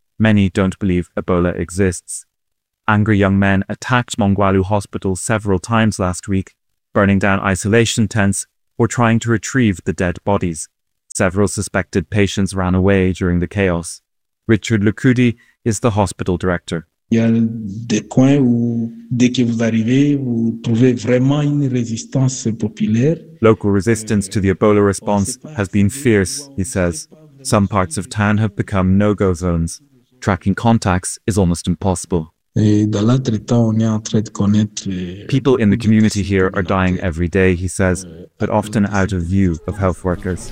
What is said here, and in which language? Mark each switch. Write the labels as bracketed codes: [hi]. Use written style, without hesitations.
[en] Many don't believe Ebola exists. Angry young men attacked Mongwalu Hospital several times last week, burning down isolation tents or trying to retrieve the dead bodies. Several suspected patients ran away during the chaos. Richard Lucudi is the hospital director. [fr] Il y a des coins où, dès que vous arrivez, vous trouvez vraiment une résistance populaire. [en] Local resistance to the Ebola response has been fierce, he says. Some parts of town have become no-go zones. Tracking contacts is almost impossible. People in the community here are dying every day, he says, but often out of view of health workers.